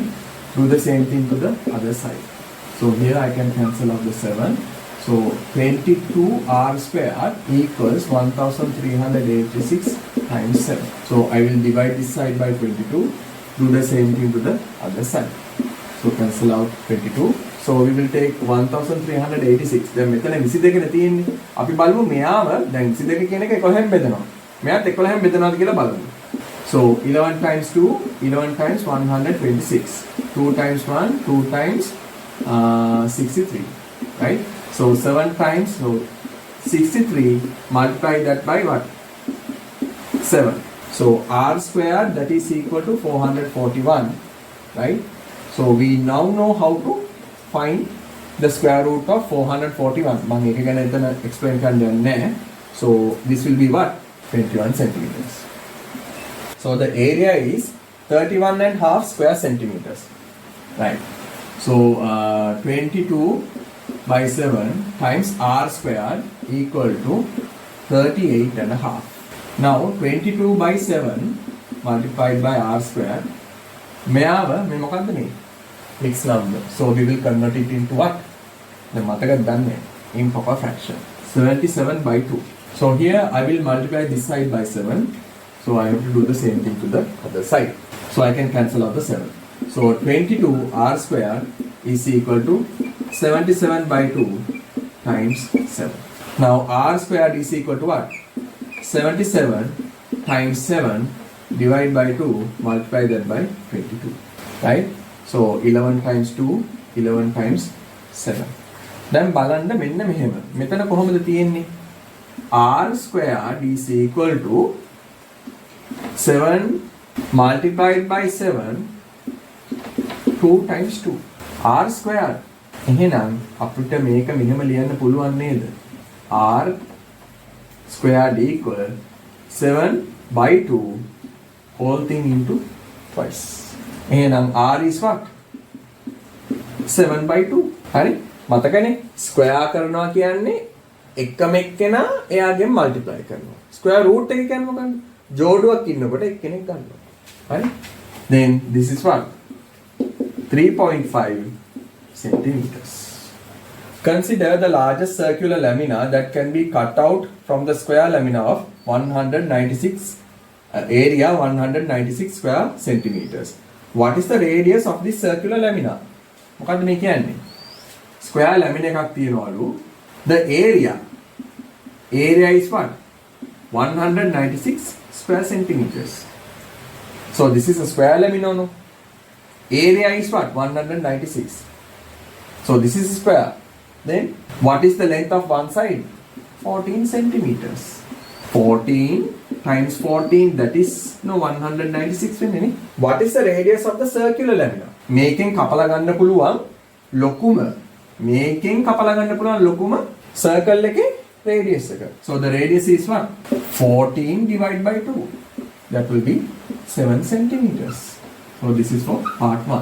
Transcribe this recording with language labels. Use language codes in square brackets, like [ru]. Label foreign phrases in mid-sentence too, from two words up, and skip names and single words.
[en] Do the same thing to the other side. So here I can cancel out the 7. So 22 r square equals 1386 times 7. So I will divide this side by 22. Do the same thing to the other side. So cancel out 22. So we will take 1386. [si] දැන් මෙතන 22 නේ තියෙන්නේ. අපි බලමු මෙයාව දැන් 22 කියන එක 11න් බෙදනවා. මෙයාත් 11න් බෙදනවාද කියලා බලමු. [en] So 11 times 2, 11 times 126. 2 times 1, 2 times 63. Right? So 7 times, so 63, multiply that by what? 7. So r squared, that is equal to 441. Right? So we now know how to find the square root of 441. [si] මම ඒක ගැන එතන explain කරන්න යන්නේ නැහැ. [en] So this will be what? 21 centimeters. So the area is 31.5 square centimeters. Right. So 22 by 7 times r squared equal to 38.5. Now 22 by 7 multiplied by r squared. [si] මෙයාව මේ මොකක්ද මේ? [en] Mixed number. So we will convert it into what? [si] The මතකද දන්නේ? [en] Improper fraction. 77 by 2. So here I will multiply this side by 7. So I have to do the same thing to the other side. So I can cancel out the 7. So 22 r square is equal to 77 by 2 times 7. Now r square is equal to what? 77 times 7 divided by 2, multiply that by 22. Right? So 11 times 2, 11 times 7. [si] දැන් බලන්න මෙන්න මෙහෙම. මෙතන කොහොමද තියෙන්නේ? [en] r squared is equal to 7 multiplied by 7, 2 times 2. r squared. [si] එහෙනම් අපිට මේක මෙහෙම ලියන්න පුළුවන් නේද? [en] r squared equal 7 by 2 whole thing into twice. එහෙනම් r is what? 7 by 2. [si] හරි? මතකනේ? ස්ක්වයර් කරනවා කියන්නේ එකම එක්කෙනා එයාගෙන් මල්ටිප්ලයි කරනවා. [en] square root [si] එක කියන්නේ මොකක්ද? ජෝඩුවක් ඉන්නකොට එක්කෙනෙක් ගන්නවා. හරි? [en] Then this is what? 3.5 centimeters. Consider the largest circular lamina that can be cut out from the square lamina of 196 area 196 square centimeters. What is the radius of this circular lamina? [si] මොකද්ද මේ කියන්නේ? [en] square lamina [si] එකක් තියනවලු. [en] The area is what? 196 square centimeters. So this is a square lamina, no? Area is what? 196. So this is a square. Then what is the length of one side? 14 centimeters. 14 times 14, that is 196 වෙන්නේ. What is the radius of the circular lamina? [si] මේකෙන් කපලා ගන්න පුළුවන් ලොකුම circle එකේ radius එක. [en] So the radius is what? 14 divided by 2. That will be 7 centimeters. So this is for part 1.